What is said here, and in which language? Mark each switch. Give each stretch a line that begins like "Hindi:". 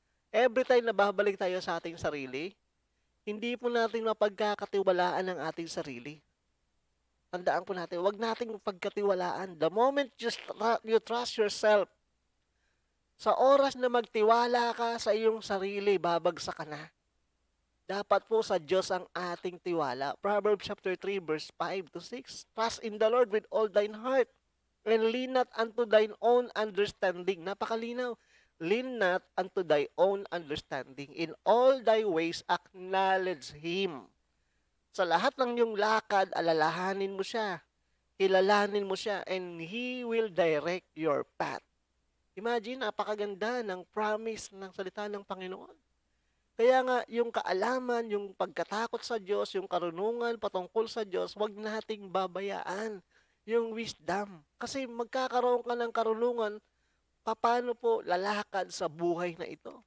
English: Every time
Filipino: na babalik tayo sa ating sarili, hindi po natin mapagkakatiwalaan ang ating sarili. Tandaan po natin, huwag nating pagkatiwalaan.
English: The moment you trust yourself,
Filipino: sa oras na magtiwala ka sa iyong sarili, babagsak ka na. Dapat po sa Diyos ang ating tiwala.
English: Proverbs chapter 3 verse 5 to 6. Trust in the Lord with all thine heart and lean not unto thine own understanding.
Filipino: Napakalinaw.
English: Lean not unto thy own understanding. In all thy ways acknowledge Him.
Filipino: Sa lahat ng iyong lakad, alalahanin mo siya. Kilalanin mo siya
English: and He will direct your path.
Filipino: Imagine, napakaganda ng promise ng salita ng Panginoon. Kaya nga, yung kaalaman, yung pagkatakot sa Diyos, yung karunungan patungkol sa Diyos, wag nating babayaan yung wisdom. Kasi magkakaroon ka ng karunungan, paano po lalakad sa buhay na ito?